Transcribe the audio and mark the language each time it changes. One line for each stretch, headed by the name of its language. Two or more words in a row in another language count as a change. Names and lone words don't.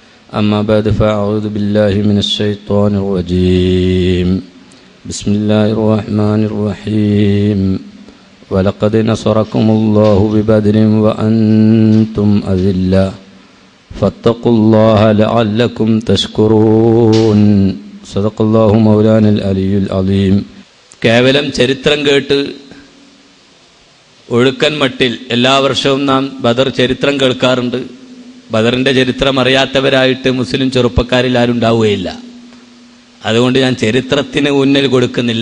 Arabic: أما بعد فأعوذ بالله من الشيطان الرجيم بسم الله الرحمن الرحيم ولقد نصركم الله ببدر وأنتم أذلة فاتقوا الله لعلكم تشكرون صدق الله مولانا العلي العظيم.
Malayalam: കേവലം ചരിത്രം കേട്ട് ഒഴുക്കൻ മട്ടിൽ എല്ലാ വർഷവും നാം ബദർ ചരിത്രം കേൾക്കാറുണ്ട്. ബദറിൻ്റെ ചരിത്രം അറിയാത്തവരായിട്ട് മുസ്ലിം ചെറുപ്പക്കാരിൽ ആരും ഉണ്ടാവുകയില്ല. അതുകൊണ്ട് ഞാൻ ചരിത്രത്തിന് ഊന്നൽ കൊടുക്കുന്നില്ല.